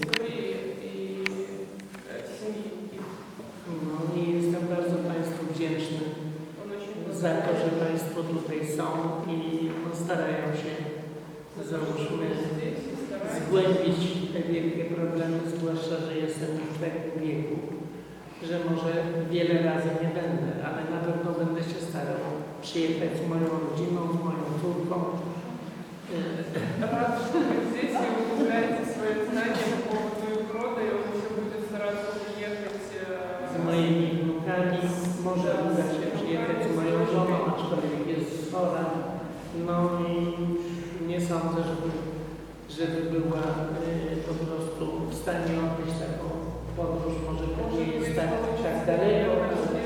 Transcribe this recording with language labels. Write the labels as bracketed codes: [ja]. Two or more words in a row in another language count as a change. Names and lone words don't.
[pl] No i jestem bardzo Państwu wdzięczny za to, że Państwo tutaj są i starają się, załóżmy, zgłębić te wielkie problemy, zwłaszcza, że jestem już w takim wieku, że może wiele razy nie będę, ale na pewno będę się starał przyjechać z moją rodziną, z moją córką. [ru] Рад, что вы здесь и вы узнаете свои знания по поводу Иврода, и он еще будет стараться уехать. [pl] Z moimi wnukami, może uda się przyjechać z moją żoną, aczkolwiek jest chora. No i nie sądzę, żeby była po prostu w stanie odbyć taką podróż. Może to nie jest tak daleko.